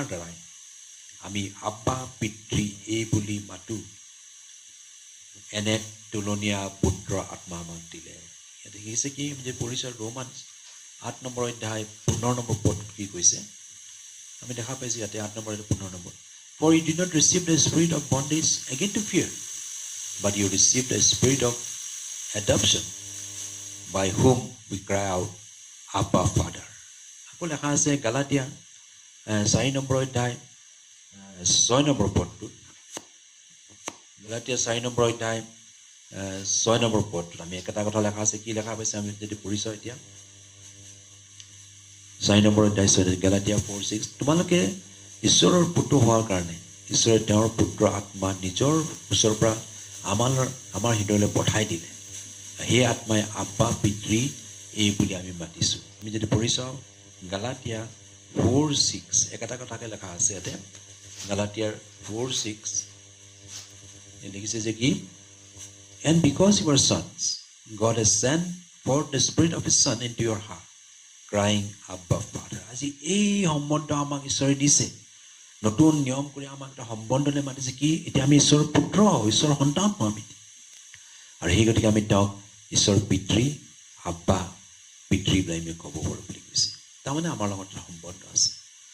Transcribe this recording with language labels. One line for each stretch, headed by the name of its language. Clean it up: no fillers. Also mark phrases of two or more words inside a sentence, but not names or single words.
Assamese: দ্বাৰাই আমি আব্বা পিতৃ এই বুলি মাতো এনে তুলনীয়া পুত্ৰ আত্মা আমাক দিলে ইয়াতে দেখিছে কি যে পঢ়িছে ৰোমান্স 8 নম্বৰ অধ্যায় 15 নম্বৰ পদ কি কৈছে আমি দেখা পাইছোঁ ইয়াতে 8 নম্বৰ 15 নম্বৰ
English: For you did not receive the spirit of bondage again to fear, but you received the spirit of adoption, by whom we cry out, Abba, Father.
Assamese: আকৌ লেখা আছে গালাতিয়া 4 নম্বৰ অধ্যায় 6 নম্বৰ পদটোত গালাতিয়া 4 নম্বৰ অধ্যায় 6 নম্বৰ পদটোত আমি একেটা কথা লেখা আছে কি লেখা পাইছে আমি যদি পঢ়িছোঁ এতিয়া 4 নম্বৰ অধ্যায় 6 গালাতিয়া 4:6 তোমালোকে ঈশ্বৰৰ পুত্ৰ হোৱাৰ কাৰণে ঈশ্বৰে তেওঁৰ পুত্ৰ আত্মা নিজৰ ওচৰৰ পৰা আমাৰ হৃদয়লৈ পঠাই দিলে সেই আত্মাই আব্বা পিতৃ এই বুলি আমি মাতিছোঁ আমি যদি পঢ়ি চাওঁ গালাতিয়া 4:6 একেটা কথাকে লেখা আছে ইয়াতে গালাতিয়াৰ 4:6 লিখিছে যে কি
English: and because you are sons God has sent forth the spirit of his son into your heart crying Abba Father
Assamese: আজি এই সম্বন্ধ আমাক ঈশ্বৰে দিছে নতুন নিয়ম কৰি আমাক এটা সম্বন্ধলৈ মাতিছে কি এতিয়া আমি ঈশ্বৰৰ পুত্ৰ ঈশ্বৰৰ সন্তান আমি আৰু সেই গতিকে আমি তেওঁক ঈশ্বৰ পিতৃ আব্বা পিতৃ বুলি আমি ক'ব পাৰোঁ বুলি কৈছে তাৰমানে আমাৰ লগত এটা সম্বন্ধ আছে